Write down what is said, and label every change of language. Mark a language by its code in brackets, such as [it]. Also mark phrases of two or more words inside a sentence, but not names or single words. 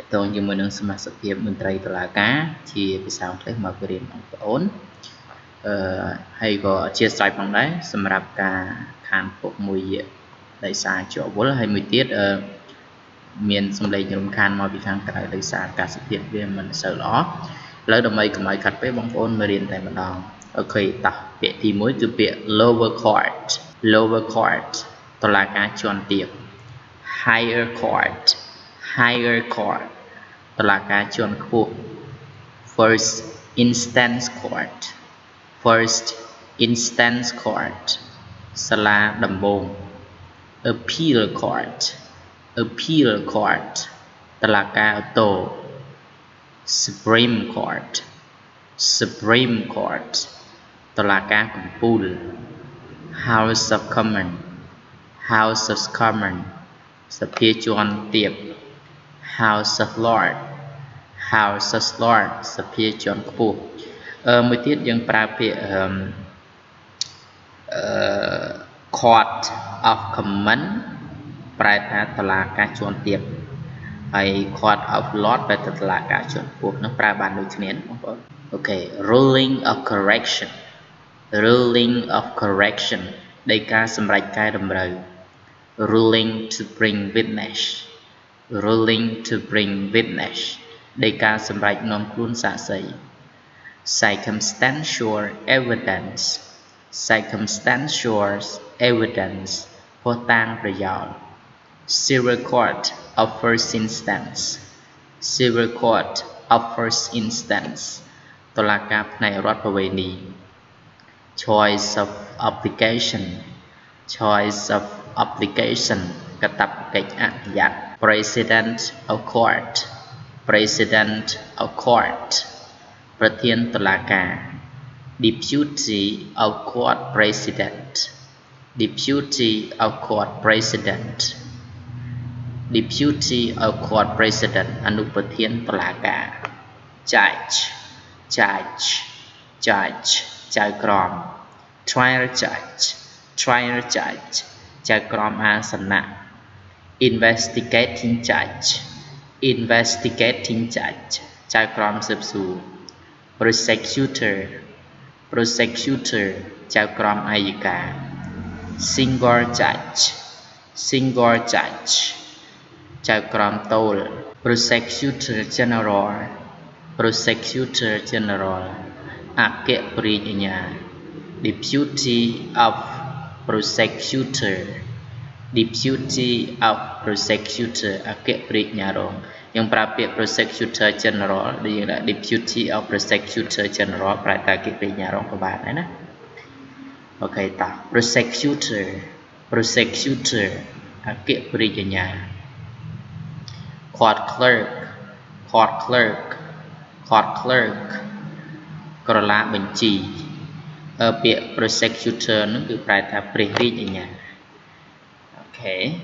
[km] តងជាមួយនឹងសមាសភាពមន្ត្រីតុលាការជាភាសាអង់គ្លេសមករៀនបងប្អូនហើយក៏អធិស្ឋានផងដែរសម្រាប់ការខានពុកមួយដោយសារជាប់វល់ហើយមួយទៀតមានសម្លេងរំខានមកពីខាងក្រៅដោយសារអាកាសធាតុវាមិនសូវល្អឥឡូវដើម្បីកុំឲ្យខាត់ពេកបងប្អូនមករៀនតែម្ដងអូខេតោះពាក្យទី1គឺពាក្យ [en] lower court [km] តុលាការជាន់ទាប [en] higher court [km] តុលាការជាន់ខ្ពស់ [en] first instance court [km] សាលាដំបូង [en] appeal court [km] តុលាការឧទ្ធរ [en] supreme court [km] តុលាការកំពូល [en] House of Commons [km] សភាជាន់ទាប [en] House of Lords [km] សភាជាន់ខ្ពស់មួយទៀតយើងប្រើពាក្យ [en] Court of Commons [km] ប្រែថាតុលាការជាន់ទាបហើយ [en] Court of Lords [km] ប្រែថាតុលាការជាន់ខ្ពស់នោះប្រើបានដូចគ្នាបងប្អូនអូខេ [en] ruling of correction [km] ដីកាសម្រេចកែតម្រូវ [en] ruling to bring witness [km] ដីកាសម្រេចនាំខ្លួនសាក្សី [en] circumstantial evidence [km] ភស្តុតាងប្រយោល [en] civil court of first instance [km] តុលាការផ្នែករដ្ឋប្រវេណី [en] choice of application [km] កាតព្វកិច្ចអនុញ្ញាត [en] president of court [km] ប្រធានតុលាការ [en] deputy of court president [km] អនុប្រធានតុលាការ judge ចៅក្រម [en] trial judge [km] ចៅក្រមអាសនៈ [en] investigating judge [km] ចៅក្រមស៊ើបសួរ prosecutor ចៅក្រមអัยការ [en] single judge [km] ចៅក្រមតូល [en] prosecutor general [km] អគ្គបរាជអាជ្ញា [en] deputy of prosecutor [km] អគ្គបរាជអាជ្ញារងយើងប្រើពាក្យ [en] prosecutor general [km] ដែលយើងដាក់ [en] deputy of prosecutor general [km] ប្រែតែអគ្គបរាជអាជ្ញារងក៏បានដែរណាអូខេតោះ prosecutor អគ្គបរាជអាជ្ញា [en] court clerk [km] ក្រឡាបញ្ជីពាក្យ prosecutor នឹងគឺប្រែថាព្រះរាជអាជ្ញាអូខេ